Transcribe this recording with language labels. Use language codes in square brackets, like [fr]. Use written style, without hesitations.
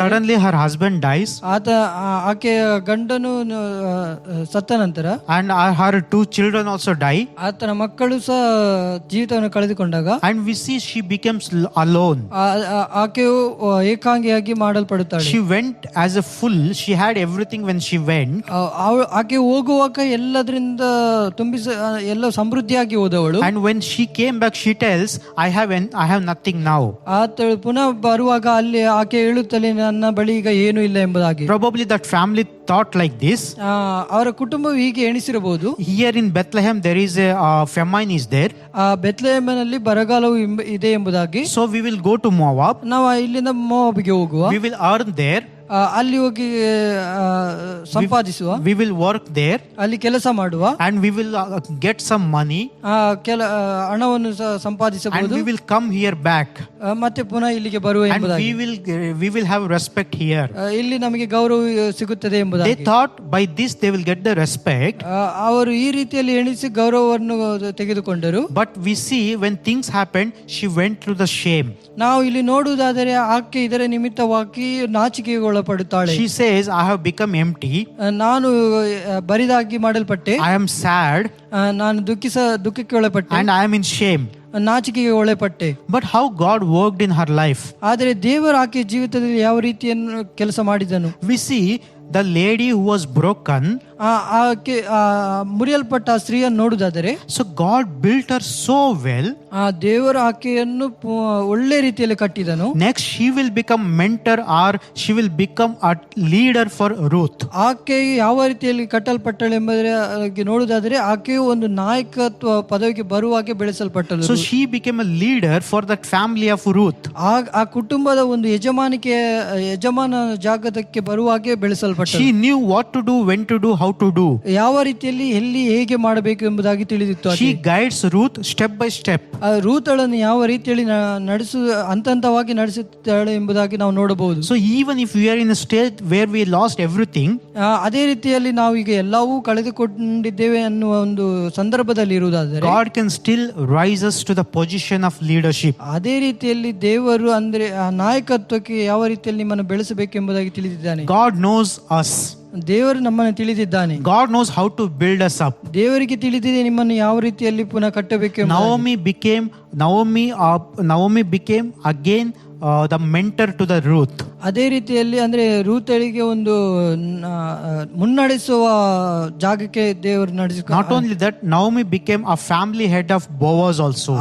[en] Suddenly her husband dies. [kn] ಆಕೆಯ ಗಂಡನು ಸತ್ತ ನಂತರ, [en] and her 2 children also die. [kn] ಆತನ ಮಕ್ಕಳು ಸಹ ಜೀವಿತವನ್ನು ಕಳೆದುಕೊಂಡಾಗ, [en] and we see she becomes alone. [kn] ಆಕೆಯು ಏಕಾಂಗಿಯಾಗಿ ಮಾಡಲ್ಪಡುತ್ತಾಳೆ. [en] She went as a fool. She had everything when she went. [kn] ಆಕೆ ಹೋಗುವಾಗ ಎಲ್ಲದರಿಂದ ಎಲ್ಲ ಸಮೃದ್ಧಿಯಾಗಿ ಹೋದವಳು. [en] and when she came back she tells, I have nothing now. [kn] ಆತಳು ಪುನಃ ಬರುವಾಗ ಅಲ್ಲಿ ಆಕೆ ಹೇಳುತ್ತಲೇ, ನನ್ನ ಬಳಿ ಈಗ ಏನೂ ಇಲ್ಲ ಎಂಬುದಾಗಿ. [en] Probably that family thought like this. [kn] ಅವರ ಕುಟುಂಬ ಹೀಗೆ ಎಣಿಸಿರಬಹುದು. [en] Here in Bethlehem there is a famine is there. [kn] ಬೆತ್ಲೆಹೇಮಿನಲ್ಲಿ ಬರಗಾಲವು ಇದೆ ಎಂಬುದಾಗಿ. [en] So we will go to Moab. [kn] ನಾವು ಇಲ್ಲಿಂದ ಮೋವಾಬಿಗೆ ಹೋಗುವ. [en] We will earn there. [kn] ಅಲ್ಲಿ ಹೋಗಿ ಸಂಪಾದಿಸುವ, [en] we will work there [kn] ಅಲ್ಲಿ ಕೆಲಸ ಮಾಡುವ, [en] and we will get some money, [kn] ಹಣವನ್ನು [en] and [kn] ಸಂಪಾದಿಸಬಹುದು, [en] we will come here back, [kn] ಮತ್ತೆ ಪುನಃ ಇಲ್ಲಿಗೆ ಬರುವ [en] and [kn] ಎಂಬುದಾಗಿ, [en] we will have respect here. [kn] ಇಲ್ಲಿ ನಮಗೆ ಗೌರವ ಸಿಗುತ್ತದೆ [en] They [kn] ಎಂಬುದಾಗಿ. [en] thought by this they will get the respect, [kn] ಅವರು ಈ ರೀತಿಯಲ್ಲಿ ಎಣಿಸಿ ಗೌರವವನ್ನು ತೆಗೆದುಕೊಂಡರು. [en] but we see when things happened, she went through the shame. [kn] ನಾವು ಇಲ್ಲಿ ನೋಡುವುದಾದರೆ ಆಕೆ ಇದರ ನಿಮಿತ್ತವಾಗಿ ನಾಚಿಕೆಗೆ ಒಳಪಡುತ್ತಾಳೆ. [en] She says, I have become empty, [kn] ನಾನು ಬರಿದಾಗಿ ಮಾಡಲ್ಪಟ್ಟೆ, [en] I am sad, [kn] ನಾನು ದುಃಖಕ್ಕೆ ಒಳಪಟ್ಟೆ, [en] and I am in shame. [kn] ನಾಚಿಕೆಗೆ ಒಳಪಟ್ಟೆ. [en] But how God worked in her life? [kn] ಆದರೆ ದೇವರು ಆಕೆ ಜೀವಿತದಲ್ಲಿ ಯಾವ ರೀತಿಯನ್ನು ಕೆಲಸ ಮಾಡಿದನು. [en] We see the lady who was broken, [kn] ಆಕೆ ಮುರಿಯಲ್ಪಟ್ಟ ಆ ಸ್ತ್ರೀಯನ್ನು ನೋಡುವುದಾದರೆ, [en] so God built her so well. [kn] ಆ ದೇವರು ಆಕೆಯನ್ನು ಒಳ್ಳೆ ರೀತಿಯಲ್ಲಿ ಕಟ್ಟಿದನು. [en] Next she will become mentor, or she will become a leader for Ruth. [kn] ಆಕೆ ಯಾವ ರೀತಿಯಲ್ಲಿ ಕಟ್ಟಲ್ಪಟ್ಟಳೆಂಬುದಾಗಿ ನೋಡುವುದಾದರೆ ಆಕೆಯು ಒಂದು ನಾಯಕತ್ವ ಪದವಿಗೆ ಬರುವಾಗೆ ಬೆಳೆಸಲ್ಪಟ್ಟಳು. [en] So she became a leader for that family of Ruth. [kn] ಆ ಕುಟುಂಬದ ಒಂದು ಯಜಮಾನ ಜಾಗದಕ್ಕೆ ಬರುವಾಗೆ ಬೆಳೆಸಲ್ಪಟ್ಟಳು. [en] She knew what to do, when to do, how to do. [kn] ಯಾವ ರೀತಿಯಲ್ಲಿ ಎಲ್ಲಿ ಹೇಗೆ ಮಾಡಬೇಕು ಎಂಬುದಾಗಿ ತಿಳಿದಿತ್ತು. [en] She guides Ruth step by step. [kn] ರೂತಳನ್ನು ಯಾವ ರೀತಿಯಲ್ಲಿ ಹಂತವಾಗಿ ನಡೆಸುತ್ತಾಳೆ ಎಂಬುದಾಗಿ ನಾವು ನೋಡಬಹುದು. [en] So even if we are in a state where we lost everything, [kn] ಅದೇ ರೀತಿಯಲ್ಲಿ ನಾವು ಈಗ ಎಲ್ಲವೂ ಕಳೆದುಕೊಂಡಿದ್ದೇವೆ ಅನ್ನುವ ಒಂದು ಸಂದರ್ಭದಲ್ಲಿ ಇರುವುದಾದರೆ [en] God can still rise us to the position of leadership. [kn] ಅದೇ ರೀತಿಯಲ್ಲಿ ದೇವರು ಅಂದ್ರೆ ಆ ನಾಯಕತ್ವಕ್ಕೆ ಯಾವ ರೀತಿಯಲ್ಲಿ ನಿಮ್ಮನ್ನು ಬೆಳೆಸಬೇಕೆಂಬುದಾಗಿ ತಿಳಿದಿದ್ದಾನೆ. [en] God knows us. [kn] ದೇವರು ನಮ್ಮನ್ನು ತಿಳಿದಿದ್ದಾನೆ. [en] God knows how to build us up. [kn] ದೇವರಿಗೆ ತಿಳಿದಿದೆ ನಿಮ್ಮನ್ನು ಯಾವ ರೀತಿಯಲ್ಲಿ ಪುನಃ ಕಟ್ಟಬೇಕು. [en] Naomi became again the mentor to the Ruth. [kn] ಅದೇ ರೀತಿಯಲ್ಲಿ ಅಂದ್ರೆ ರೂತಳಿಗೆ ಒಂದು ಮುನ್ನಡೆಸುವ ಜಾಗಕ್ಕೆ ದೇವರು ನಡೆಸಿಕೊಂಡು, [en] Not only that, Naomi became a family head of Boaz also.